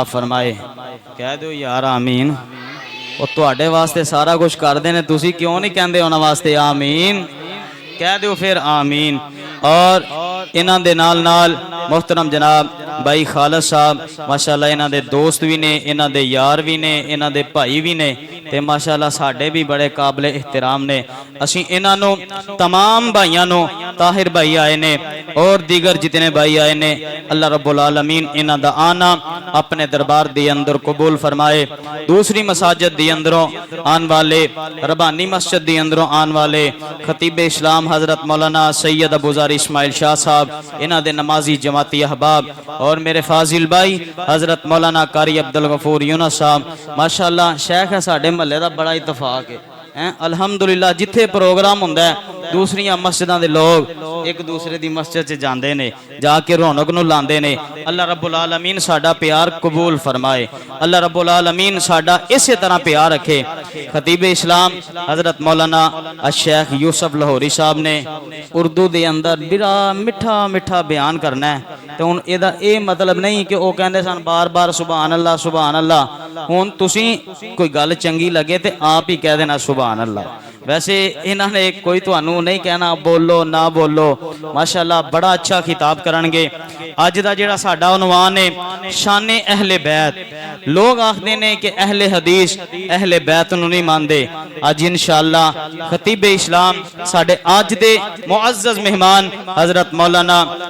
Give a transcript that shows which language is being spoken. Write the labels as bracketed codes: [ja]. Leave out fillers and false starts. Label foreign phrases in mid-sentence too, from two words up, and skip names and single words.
[pa] فرمائے کہہ دو یار آمین وہ تہاڈے واسطے سارا کجھ کرتے ہیں تسی کیوں نہیں کہندے اوہناں واسطے آمین کہہ دو پھر آمین اور انہاں دے نال نال محترم جناب بھائی خالد صاحب ماشاءاللہ انہاں دے دوست بھی نے انہاں دے یار بھی نے انہاں دے بھائی بھی نے تے ماشاءاللہ ساڈے بھی بڑے قابل احترام نے اسیں انہاں نوں تمام بھائیوں نوں طاہر بھائی آئے نے اور دیگر جتنے بھائی آئے نے और दीगर जितने भाई आए ने [ar] الله رب العالمين [pa] انہاں دا آنا اپنے دربار دے اندر قبول فرمائے دوسری مساجد دے اندروں آنے والے ربانی مسجد دے اندروں آنے والے خطیب اسلام حضرت مولانا سید ابوذر اسماعیل شاہ صاحب انہاں دے نمازی جماعتی احباب اور میرے فاضل بھائی حضرت مولانا قاری عبدالغفور یونس صاحب ماشاءاللہ شیخ ہے ساڈے محلے دا بڑا اتفاق ہے الحمدللہ جتھے پروگرام ہندا ہے دوسریاں مسجداں دے لوک اک دوسرے دی مسجد چ جاندے نے جا کے رونق نوں لاندے نے [ar] الله رب العالمين [pa] ساڈا پیار قبول فرمائے [ar] الله رب العالمين [pa] ساڈا اسے طرح پیار رکھے خطیب اسلام حضرت مولانا شیخ یوسف لاہوری صاحب نے اردو دے اندر بڑا مٹھا مٹھا بیان کرنا ہے تو ہن اہدا یہ مطلب نہیں کہ وہ کہندے سن بار بار سبحان اللہ ہن تسیں کوئی گل چنگی لگے تو آپ ہی کہہ دینا [ar] سبحان الله [pa] ویسے انہوں نے کوئی تہانوں نہیں کہنا بولو نہ بولو ماشاءاللہ بڑا اچھا خطاب کرنگے اج دا جہڑا ساڈا عنوان ہے شان اہل بیت لوک آکھدے نے کہ اہل حدیث اہل بیت نوں نہیں مندے اج ان شاءاللہ خطیب اسلام ساڈے اج دے معزز مہمان حضرت مولانا